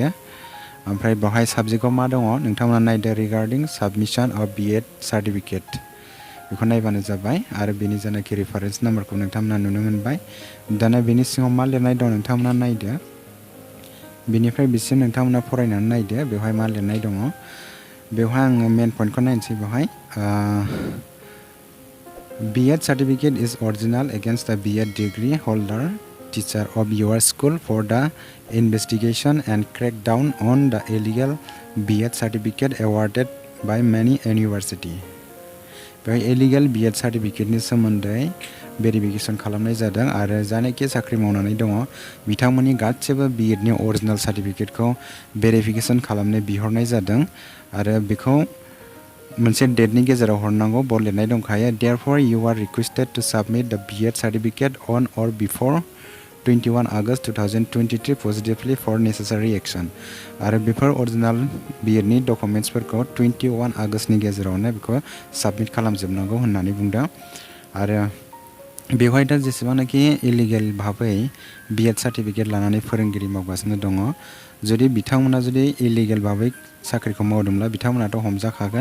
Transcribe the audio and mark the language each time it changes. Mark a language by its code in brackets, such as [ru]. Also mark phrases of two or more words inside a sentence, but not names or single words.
[brx] ओमफ्राय बेवहाय साबजेक्टआव मा दङ नोंथांमोना नायदो [en] regarding submission of B.Ed certificate [brx] बेखौ नायबानो जाबाय आरो बेनि जानाखि रेफारेन्स नाम्बारखौ नोंथांमोना नुनो मोनबाय। दाना बेनि सिङाव मा लिरनाय दं नोंथांमोना नायदो बेनिफ्राय बिसिम नोंथांमोना फरायनानै नायदो बेवहाय मा लिरनाय दङ। बेवहाय आङो मेन पइन्टखौ नायनोसै। बेवहाय [en] B.Ed certificate is original against the B.Ed degree holder teacher of your school for the investigation and crackdown on the illegal B.Ed certificate awarded by many university। [brx] बेवहाय इलिगेल B.Ed सार्टिफिकेटनि सोमोन्दै भेरिफिकेसन खालामनाय जादों आरो जायनाखि साख्रि मावनानै दङ बिथांमोननि गासिबो B.Ed नि अरिजिनेल सार्टिफिकेटखौ भेरिफिकेसन खालामनो बिहरनाय जादों आरो बेखौ मोनसे डेटनि गेजेराव हरनांगौ बर्ड लिरनाय दंखायो। [en] Therefore you are requested to submit the B.Ed certificate on or before 21 August 2023 positively for necessary action। [brx] आरो बेफोर अरिजिनेल B.Ed नि डकुमेन्ट्सफोरखौ 21 आगस्टनि गेजेरावनो बेखौ साबमिट खालामजोबनांगौ होननानै बुंदों। आरो बेवहाय दा जेसेबांनाखि इलिगेल भाबै B.Ed सार्टिफिकेट लानानै फोरोंगिरि मावगासिनो दङ जुदि बिथांमोना जुदि इलिगेल भाबै साख्रिखौ मावदोंब्ला बिथांमोनाथ' हमजाखागोन।